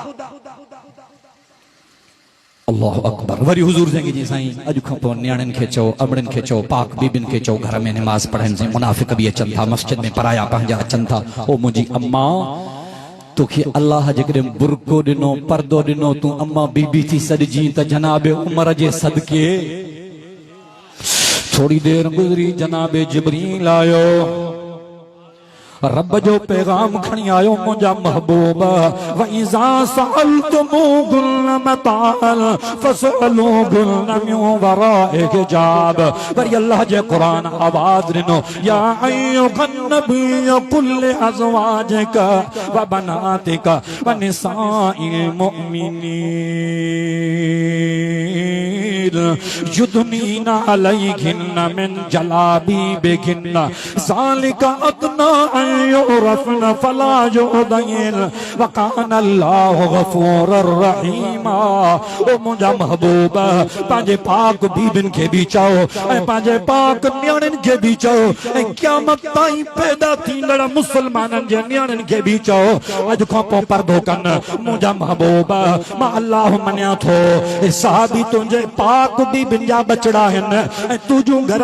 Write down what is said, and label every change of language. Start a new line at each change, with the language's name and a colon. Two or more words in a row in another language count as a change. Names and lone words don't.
Arabic: الله أكبر
Sindhi: वरी हुजूर चई जी साईं अॼु खां पोइ न्याणियुनि खे चओ अमड़ियुनि खे चओ पाक बीबियुनि खे चओ घर में नमाज़ पढ़नि से मुनाफ़िक बि अचनि था मस्जिद में पराया पंहिंजा अचनि था ओ मुंहिंजी अम्मा तोखे अल्लाह जेकॾहिं बुरको ॾिनो पर्दो ॾिनो तूं अम्मा बीबी थी सॾिजी त जनाब उमर जे सदके थोड़ी देर गुजरी जनाब जिब्रील आयो रब जो पैगाम खणी आयो मुंहिंजा महबूब
Arabic: وإذا سألتموهن متاعا فاسألوهن من وراء حجاب
Sindhi: वरी अल्लाह जे कुरान आवाज ॾिनो
Arabic: يا أيها النبي قل لأزواجك وبناتك ونساء المؤمنين يدنين عليهن من جلابيبهن ذلك أدنى يعرفن فلا يؤذين وكان الله غفورا رحيما
Sindhi: ओ मुंहिंजा महबूब पंहिंजे पाक बीबिन खे भी चओ ऐं पंहिंजे पाक न्याणियुनि खे भी चओ ऐं क़यामत ताईं पैदा थींदड़ मुसलमाननि जे न्याणियुनि खे भी चओ अॼु खां पोइ पर्दो कनि मुंहिंजा महबूब मां अल्लाह मञा थो साहबी तुंहिंजे पाक बीबिन जा बचड़ा आहिनि ऐं तुंहिंजूं घर